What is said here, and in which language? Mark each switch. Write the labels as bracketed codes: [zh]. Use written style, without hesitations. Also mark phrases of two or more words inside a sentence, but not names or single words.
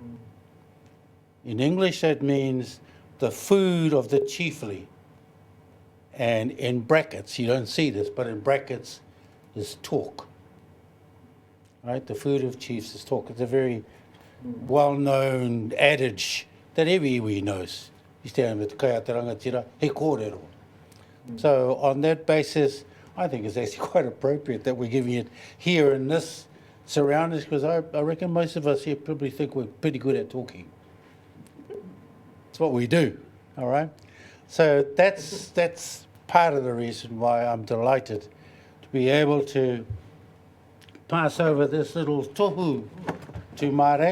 [en] In English, that means the food of the chiefly. And in brackets, you don't see this, but in brackets is talk. Right? The food of chiefs is talk. It's a very well-known adage that every iwi knows. You stand with [mi] kai te rangatira, he kōrero. [en] So on that basis, I think it's actually quite appropriate that we're giving it here in this surroundings, because I reckon most of us here probably think we're pretty good at talking. It's what we do, all right? So that's part of the reason why I'm delighted to be able to pass over this little tohu to Mare.